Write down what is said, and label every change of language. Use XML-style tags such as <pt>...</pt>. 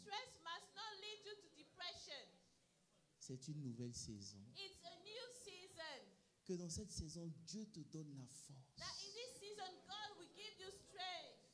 <en>Stress must not lead you to depression.</en> <fr>C'est une nouvelle saison.</fr> <en>It's a new season.</en> <fr>Que dans cette saison, Dieu te donne la force</fr> <en>That in this season, God will give you strength</en>